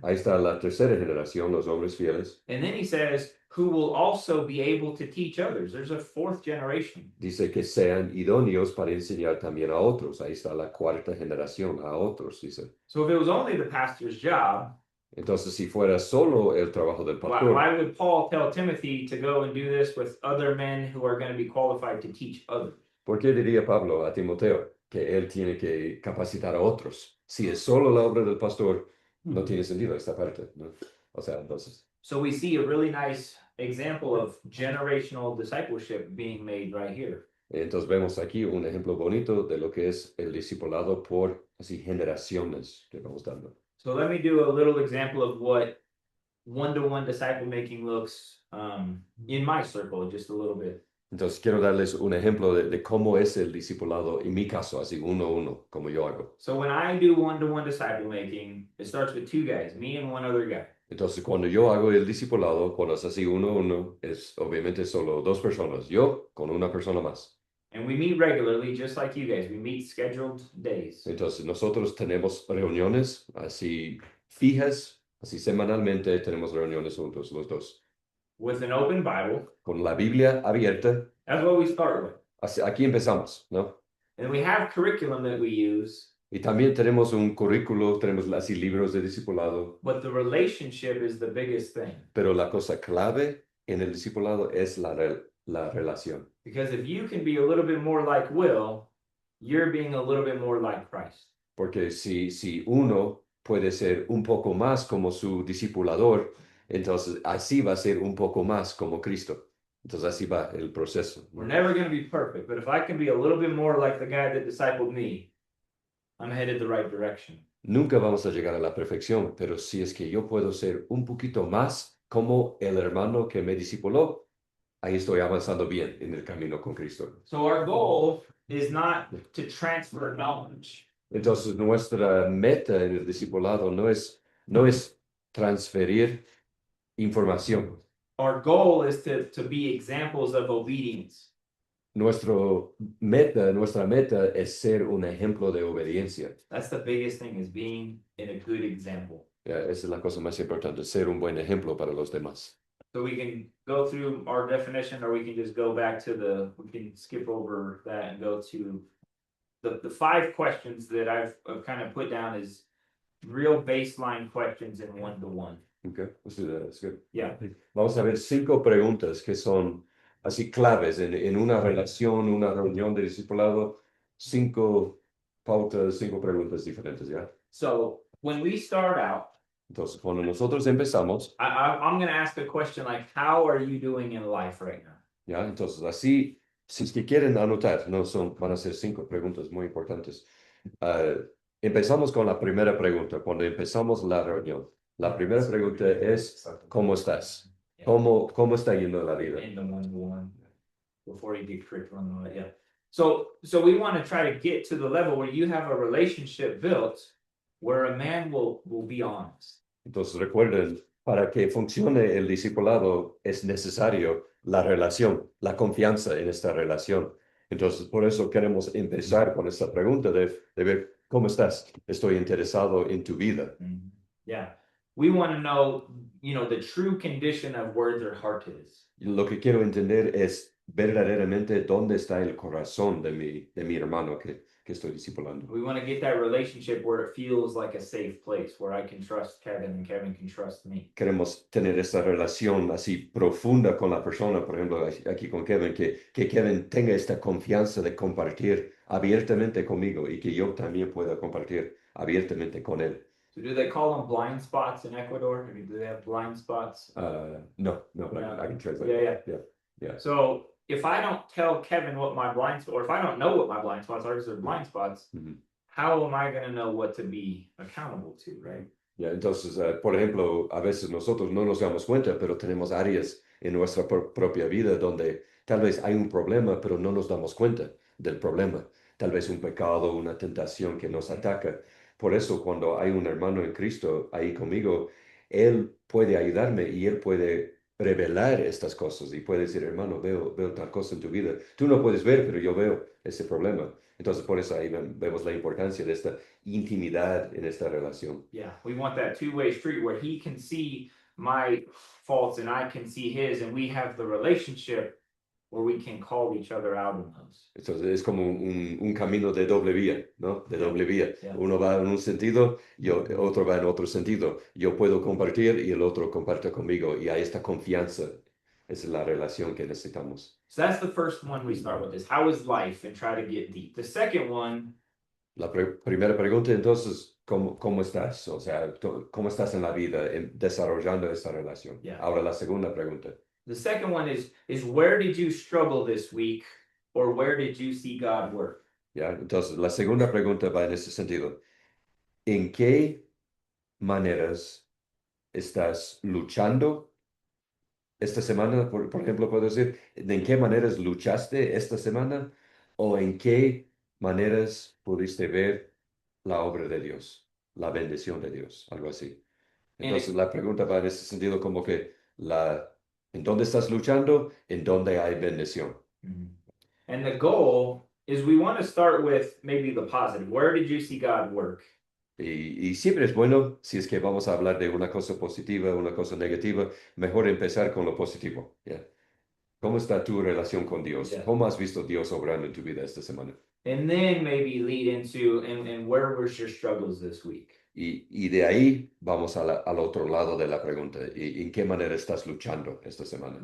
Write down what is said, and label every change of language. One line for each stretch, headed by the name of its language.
Spanish: Ahí está la tercera generación, los hombres fieles.
English: And then he says, who will also be able to teach others. There's a 4th generation.
Spanish: Dice que sean idóneos para enseñar también a otros. Ahí está la cuarta generación, a otros, dice.
English: So if it was only the pastor's job,
Spanish: Entonces, si fuera solo el trabajo del pastor,
English: why would Paul tell Timothy to go and do this with other men who are going to be qualified to teach others?
Spanish: ¿por qué diría Pablo a Timoteo que él tiene que capacitar a otros? Si es solo la obra del pastor, no tiene sentido esta parte, ¿no? O sea, entonces,
English: So we see a really nice example of generational discipleship being made right here.
Spanish: entonces vemos aquí un ejemplo bonito de lo que es el discipulado por así generaciones que vamos dando.
English: So let me do a little example of what one-to-one disciple making looks in my circle, just a little bit.
Spanish: Entonces quiero darles un ejemplo de cómo es el discipulado en mi caso, así uno a uno, como yo hago.
English: So when I do one-to-one disciple making, it starts with 2 guys, me and one other guy.
Spanish: Entonces cuando yo hago el discipulado, cuando es así uno a uno, es obviamente solo 2 personas, yo con una persona más.
English: And we meet regularly, just like you guys. We meet scheduled days.
Spanish: Entonces nosotros tenemos reuniones así fijas, así semanalmente tenemos reuniones juntos los dos.
English: With an open Bible.
Spanish: Con la Biblia abierta,
English: That's what we start with.
Spanish: aquí empezamos, ¿no?
English: And we have curriculum that we use,
Spanish: Y también tenemos un currículo, tenemos así libros de discipulado,
English: but the relationship is the biggest thing.
Spanish: pero la cosa clave en el discipulado es la relación.
English: Because if you can be a little bit more like Will, you're being a little bit more like Christ.
Spanish: Porque si uno puede ser un poco más como su discipulador, entonces así va a ser un poco más como Cristo. Entonces así va el proceso, ¿no?
English: We're never going to be perfect, but if I can be a little bit more like the guy that discipled me, I'm headed the right direction.
Spanish: Nunca vamos a llegar a la perfección, pero si es que yo puedo ser un poquito más como el hermano que me discipuló, ahí estoy avanzando bien en el camino con Cristo.
English: So our goal is not to transfer knowledge.
Spanish: Entonces, nuestra meta en el discipulado no es transferir información.
English: Our goal is to be examples of obedience.
Spanish: Nuestra meta es ser un ejemplo de obediencia.
English: That's the biggest thing, is being in a good example.
Spanish: Esa es la cosa más importante, ser un buen ejemplo para los demás.
English: So we can go through our definition, or we can just go back to we can skip over that and go to the 5 questions that I've kind of put down as real baseline questions in 1-to-1. Okay, let's do that. That's good. Yeah.
Spanish: Vamos a ver 5 preguntas que son así claves en una relación, una reunión de discipulado. 5 pautas, 5 preguntas diferentes, ¿ya?
English: So when we start out,
Spanish: Entonces, cuando nosotros empezamos,
English: I'm going to ask a question like, how are you doing in life right now?
Spanish: ¿ya? Entonces, así, si es que quieren anotar, van a ser 5 preguntas muy importantes. Empezamos con la primera pregunta, cuando empezamos la reunión. La primera pregunta es, ¿cómo estás?
English: Yeah.
Spanish: ¿Cómo está yendo la vida?
English: In the 1-to-1 before you get curriculum and all that, yeah. So we want to try to get to the level where you have a relationship built where a man will be honest.
Spanish: Entonces recuerden, para que funcione el discipulado es necesario la relación, la confianza en esta relación. Entonces por eso queremos empezar con esta pregunta de ver, ¿cómo estás? Estoy interesado en tu vida.
English: Yeah. We want to know, the true condition of where their heart is.
Spanish: Lo que quiero entender es verdaderamente dónde está el corazón de mi hermano que estoy discipulando.
English: We want to get that relationship where it feels like a safe place, where I can trust Kevin and Kevin can trust me.
Spanish: Queremos tener esta relación así profunda con la persona, por ejemplo, aquí con Kevin, que Kevin tenga esta confianza de compartir abiertamente conmigo y que yo también pueda compartir abiertamente con él.
English: So do they call them blind spots in Ecuador? I mean, do they have blind spots? No, but I can translate. Yeah. So if I don't tell Kevin what my blind spot, or if I don't know what my blind spots are, because they're blind spots, how am I going to know what to be accountable to, right?
Spanish: Yeah, entonces, por ejemplo, a veces nosotros no nos damos cuenta, pero tenemos áreas en nuestra propia vida donde tal vez hay un problema, pero no nos damos cuenta del problema. Tal vez un pecado, una tentación que nos ataca. Por eso, cuando hay un hermano en Cristo ahí conmigo, él puede ayudarme y él puede revelar estas cosas y puede decir, hermano, veo tal cosa en tu vida. Tú no puedes ver, pero yo veo ese problema. Entonces, por eso ahí vemos la importancia de esta intimidad en esta relación.
English: Yeah, we want that two-way street where he can see my faults and I can see his, and we have the relationship where we can call each other out on those.
Spanish: Entonces es como un camino de doble vía, ¿no? De doble vía.
English: Yeah.
Spanish: Uno va en un sentido y otro va en otro sentido. Yo puedo compartir y el otro comparte conmigo y hay esta confianza. Esa es la relación que necesitamos.
English: So that's the first one we start with, is how is life, and try to get deep. The second one,
Spanish: La primera pregunta entonces, ¿cómo estás? O sea, ¿cómo estás en la vida desarrollando esta relación?
English: Yeah.
Spanish: Ahora la segunda pregunta.
English: the second one is where did you struggle this week, or where did you see God work?
Spanish: ¿Ya? Entonces, la segunda pregunta va en ese sentido. ¿En qué maneras estás luchando esta semana? Por ejemplo, puedo decir, ¿en qué maneras luchaste esta semana? ¿O en qué maneras pudiste ver la obra de Dios, la bendición de Dios? Algo así. Entonces, la pregunta va en ese sentido como que ¿en dónde estás luchando? ¿En dónde hay bendición?
English: And the goal is we want to start with maybe the positive. Where did you see God work?
Spanish: Y siempre es bueno, si es que vamos a hablar de una cosa positiva, una cosa negativa, mejor empezar con lo positivo. ¿Ya? ¿Cómo está tu relación con Dios?
English: Yeah.
Spanish: ¿Cómo has visto Dios obrando en tu vida esta semana?
English: And then maybe lead into, and where was your struggles this week?
Spanish: Y de ahí vamos al otro lado de la pregunta. ¿Y en qué manera estás luchando esta semana?